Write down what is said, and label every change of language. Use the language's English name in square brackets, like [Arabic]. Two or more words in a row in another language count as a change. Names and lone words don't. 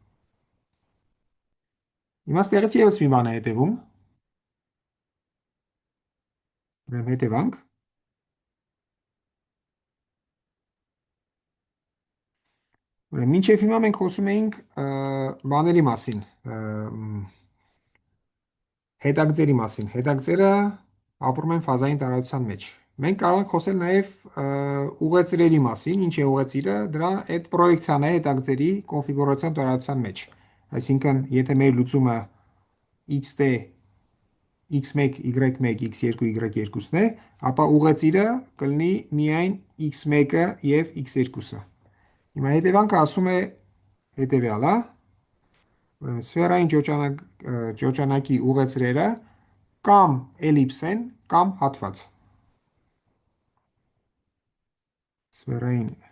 [Armenian] Հիմա ստեղից եւս մի բան է հետևում։ Ուրեմն հետևանք։ Ուրեմն մինչև հիմա մենք խոսում էինք բաների մասին, հետագծերի մասին։ Հետագծերը ապրում են ֆազային տարածության մեջ։ Մենք կարող ենք խոսել նաև ուղեծրերի մասին, ինչ է ուղեծիրը, դրա այդ պրոյեկցիան է հետագծերի կոնֆիգուրացիոն տարածության մեջ։ Այսինքն, եթե մեր լուծումը x-t x1, y1, x2, y2-ն է, ապա ուղեծիրը կլինի միայն x1-ը եւ x2-ը։ Հիմա հետևանքը ասում է հետևյալը, ուրեմն սֆերային ճոճանակի ուղեծրերը կամ էլիպս են, կամ հատված։ Սֆերային